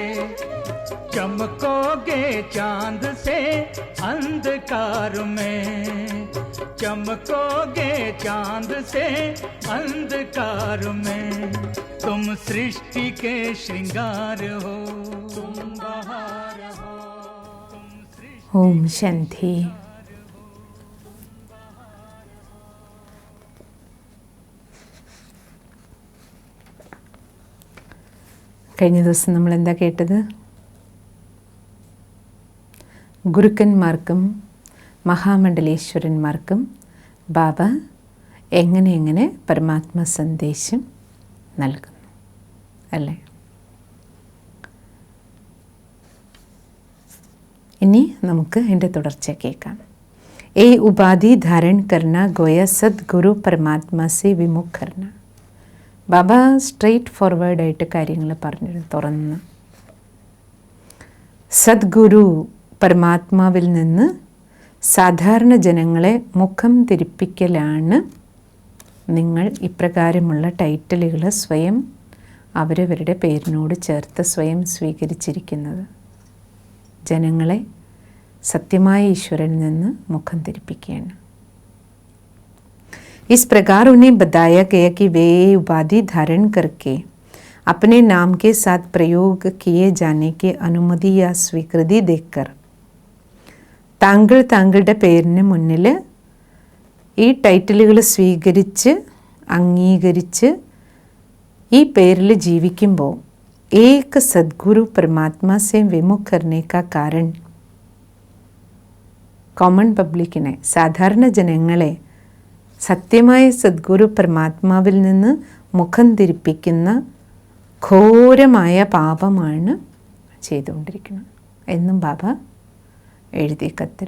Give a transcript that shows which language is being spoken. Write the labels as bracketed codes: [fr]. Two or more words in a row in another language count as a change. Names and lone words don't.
[hi] चमकोगे चांद से अंधकार में, चमकोगे चांद से अंधकार में। तुम सृष्टि के श्रृंगार हो, तुम बहार हो। [ml] ഓം ശാന്തി. കഴിഞ്ഞ ദിവസം നമ്മൾ എന്താ കേട്ടത്? ഗുരുക്കന്മാർക്കും മഹാമണ്ഡലേശ്വരന്മാർക്കും ബാബ എങ്ങനെ പരമാത്മ സന്ദേശം നൽകുന്നു അല്ലേ? ഇനി നമുക്ക് എൻ്റെ തുടർച്ച കേൾക്കാം. [hi] ए उपाधि धारण करना गोया सद्गुरु परमात्मा से विमुख करना. [ml] ബാബ സ്ട്രെയിറ്റ് ഫോർവേഡായിട്ട് കാര്യങ്ങൾ പറഞ്ഞു തുറന്ന്. സദ്ഗുരു പരമാത്മാവിൽ നിന്ന് സാധാരണ ജനങ്ങളെ മുഖം തിരിപ്പിക്കലാണ് നിങ്ങൾ ഇപ്രകാരമുള്ള ടൈറ്റിലുകൾ സ്വയം അവരവരുടെ പേരിനോട് ചേർത്ത് സ്വയം സ്വീകരിച്ചിരിക്കുന്നത്. ജനങ്ങളെ സത്യമായ ഈശ്വരനിൽ നിന്ന് മുഖം തിരിപ്പിക്കുകയാണ്. [hi] इस प्रकार उन्हें बताया गया कि वे उपाधि धारण करके अपने नाम के साथ प्रयोग किए जाने की अनुमति या स्वीकृति देकर [ml] താങ്കളുടെ പേരിന് മുന്നിൽ ഈ ടൈറ്റിലുകൾ സ്വീകരിച്ച് അംഗീകരിച്ച് ഈ പേരിൽ ജീവിക്കുമ്പോൾ [hi] एक सद्गुरु परमात्मा से विमुख करने का कारण [en] common public [ml] സാധാരണ ജനങ്ങളെ സത്യമായ സദ്ഗുരു പരമാത്മാവിൽ നിന്ന് മുഖം തിരിപ്പിക്കുന്ന ഘോരമായ പാപമാണ് ചെയ്തുകൊണ്ടിരിക്കുന്നത് എന്നും ബാബ എഴുതിയ കത്തിൽ.